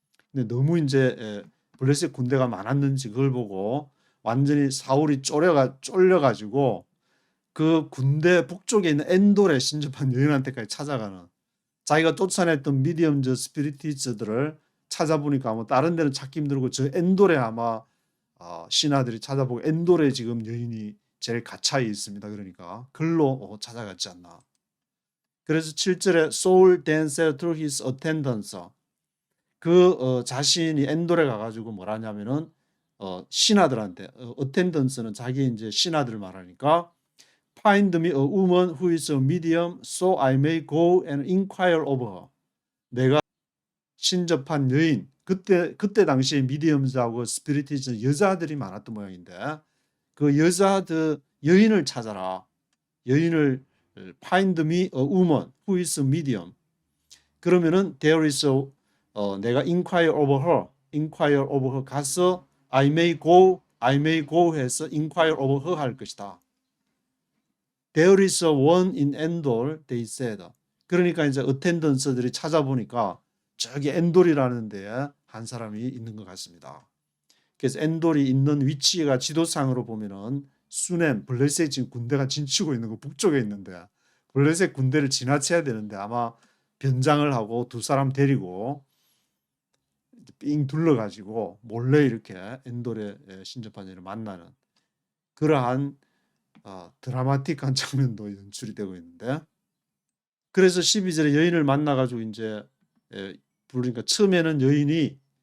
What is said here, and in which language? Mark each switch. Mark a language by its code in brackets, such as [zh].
[ko] 근데 너무 이제 블레셋 군대가 많았는지 그걸 보고 완전히 사울이 쫄려가지고 그 군대 북쪽에 있는 엔돌에 신접한 여인한테까지 찾아가는 자기가 쫓아냈던 미디엄즈 스피리티스들을 찾아보니까 아마 다른 데는 찾기 힘들고 저 엔돌에 아마 신하들이 찾아보고 엔돌에 지금 여인이 제일 가차에 있습니다. 그러니까 글로 찾아갔지 않나. 그래서 7절에 [en] Saul then said to his attendants [ko] 자신이 엔돌에 가가지고 뭐라냐면은 신하들한테 attendants는 자기 이제 신하들 말하니까 [en] Find me a woman who is a medium so I may go and inquire of her. [ko] 내가 신접한 여인 그때 당시에 미디엄즈하고 스피리티즈 여자들이 많았던 모양인데 그 여인을 찾아라. 여인을 [en] find me a woman who is a medium. [ko] 그러면은 [en] there is [ko] 내가 [en] inquire over her [ko] 가서 [en] I may go [ko] 해서 [en] inquire over her [ko] 할 것이다. [en] There is one in Endor, they said. [ko] 그러니까 이제 attendance들이 찾아보니까 저기 엔돌이라는 데에 한 사람이 있는 것 같습니다. 그래서 엔돌이 있는 위치가 지도상으로 보면은 수넴, 블레셋 지금 군대가 진치고 있는 거 북쪽에 있는데 블레셋 군대를 지나쳐야 되는데 아마 변장을 하고 두 사람 데리고 삥 둘러가지고 몰래 이렇게 엔돌의 신접한 여인을 만나는 그러한 드라마틱한 장면도 연출이 되고 있는데 그래서 12절에 여인을 만나가지고 이제 부르니까 처음에는 여인이